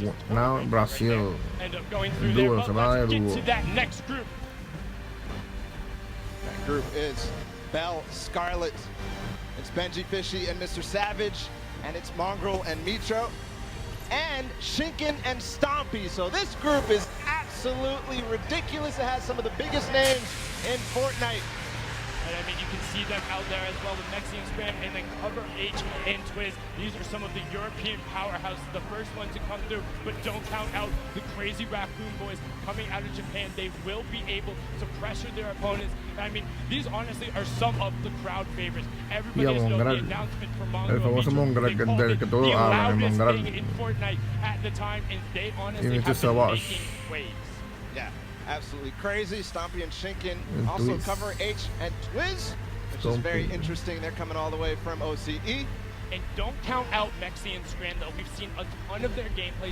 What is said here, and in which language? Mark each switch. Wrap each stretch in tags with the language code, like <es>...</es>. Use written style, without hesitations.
<es>Now Brasil, el dúo, se va de dúo.</es> <en>That group is Belle, Scarlet, it's Benji Fishy and Mr. Savage, and it's Mongrel and Mitro, and Shinken and Stompy. So this group is absolutely ridiculous. It has some of the biggest names in Fortnite. And I mean, you can see them out there as well, the Mexican Scram, and then Cover H and Twiz. These are some of the European powerhouses, the first one to come through, but don't count out the crazy Raccoon Boys coming out of Japan. They will be able to pressure their opponents. I mean, these honestly are some of the crowd favorites. Everybody has known the announcement from Mongo.</en> <es>El famoso Mongrel que todos hablan, el Mongrel.</es> <en>In Fortnite at the time, and they honestly have been making waves. Yeah. Absolutely crazy. Stompy and Shinken, also Cover H and Twiz, which is very interesting. They're coming all the way from OCE. And don't count out Mexi and Scram, though. We've seen a ton of their gameplay.</en>